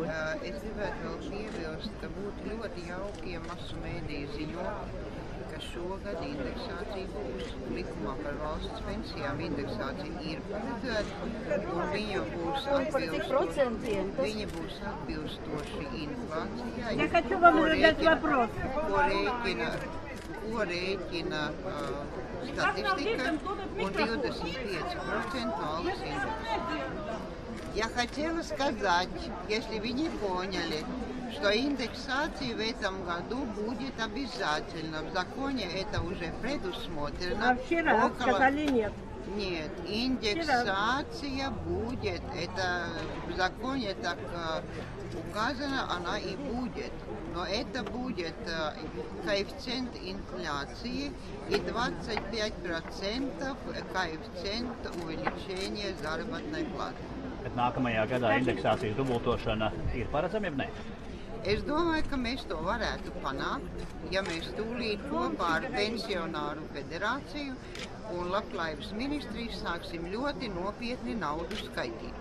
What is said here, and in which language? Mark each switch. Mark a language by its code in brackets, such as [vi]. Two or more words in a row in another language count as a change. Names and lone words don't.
[lv] Es gribētu vēl piebilst, ka būtu ļoti jauki, ja masu mēdīju ziņot, ka šogad indeksācija būs likumā par valsts pensijām. Indeksācija ir paredzēta un viņa būs atbilstoši inflācijai, ko rēķina [ru] статистика у 25% малых индексов. Я хотела сказать, если вы не поняли, что индексация в этом году будет обязательно. В законе это уже предусмотрено. А вчера сказали нет. Нет, индексация будет. Это в законе так указано, она и будет. Но это будет коэффициент инфляции и 25% коэффициент увеличения заработной платы. [lv] Bet nākamajā gadā indeksācijas dubultošana ir paredzama, ja nē? Es domāju, ka mēs to varētu panākt, ja mēs tūlīt kopā ar Pensionāru federāciju un Labklājības ministriju sāksim ļoti nopietni naudu skaitīt.